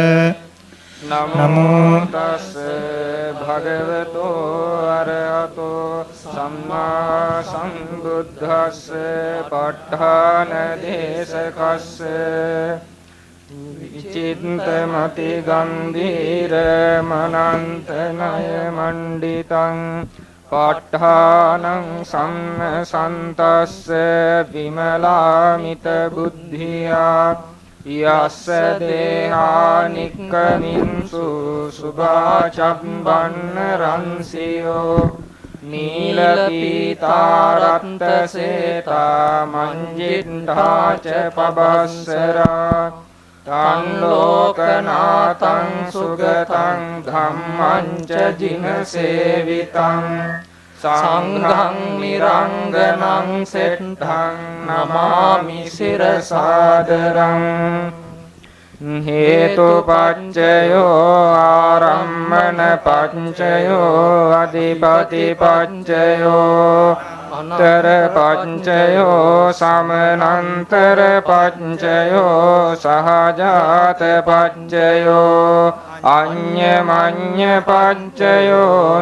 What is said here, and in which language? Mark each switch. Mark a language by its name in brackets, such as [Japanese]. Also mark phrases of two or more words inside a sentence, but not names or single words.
[Pali] නමෝ තස්ස භගවතු අරහතු සම්මා සම්බුද්දස්ස ප ဋ ාණ දේශකස්ස විචිත්තමති ගම්භීර මනන්තනය මණ්ඩිතං ප ဋ ාණං සම්මසන්තස්ස විමලාමිත බුද්ධියා යස්ස දේහානික්කමින්සු සුභාචම්බන්න රන්සියෝ නීලපීතාරත්ත සේතා මංජිට්ඨාච පබස්සරා තං ලෝකනාතං සුගතං ධම්මං ච ජිනසේවිතං සංඝං නිරංගනං සෙට්ඨං නමාමි සිරසාදරං හේතුපච්චයෝ ආරම්මන පච්චයෝ අධිපති පච්චයෝ අන්තර පච්චයෝ සමනන්තර පච්චයෝ සහජාත පච්චයෝ අඤ්ඤමඤ්ඤ පච්චයෝ